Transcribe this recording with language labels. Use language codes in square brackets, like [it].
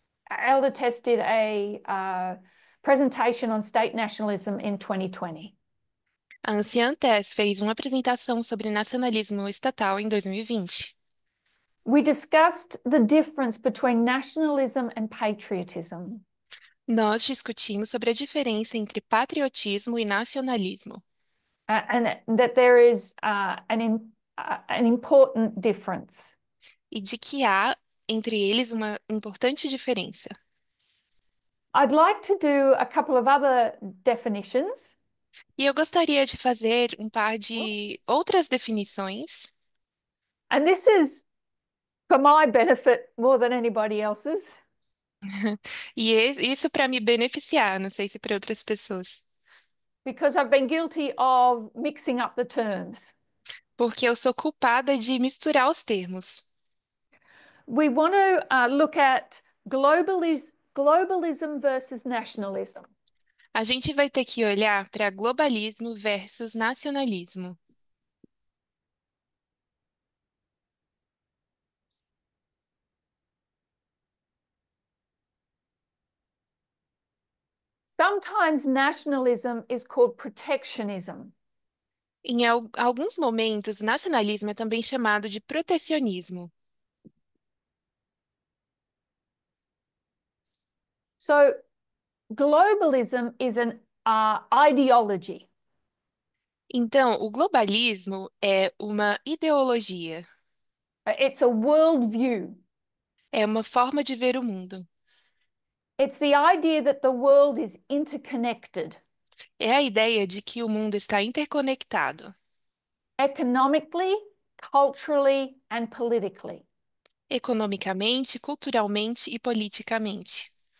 [en] Elder Test did a presentation on state nationalism in 2020. [pt] A anciã Tess fez uma apresentação sobre nacionalismo estatal em 2020. [en] We discussed the difference between nationalism and patriotism. [pt] Nós discutimos sobre a diferença entre patriotismo e nacionalismo [en] And that there is an important difference. [pt] e de que há entre eles uma importante diferença. [en] I'd like to do a couple of other definitions. [pt] E eu gostaria de fazer um par de outras definições, [en] And this is for my benefit more than anybody else's, [pt] e isso para me beneficiar, não sei se para outras pessoas, [en] because I've been guilty of mixing up the terms. [pt] porque eu sou culpada de misturar os termos. [en] We want to look at globalism versus nationalism. [pt] A gente vai ter que olhar para globalismo versus nacionalismo. [en] Sometimes nationalism is called protectionism. [pt] Em alguns momentos, nacionalismo é também chamado de protecionismo. [en] So, globalism is an ideology. [pt] Então, o globalismo é uma ideologia, [en] It's a worldview. [pt] é uma forma de ver o mundo. [en] It's the idea that the world is interconnected [pt] É a ideia de que o mundo está interconectado, [en] economically, culturally, and politically. [pt] economicamente, culturalmente e politicamente.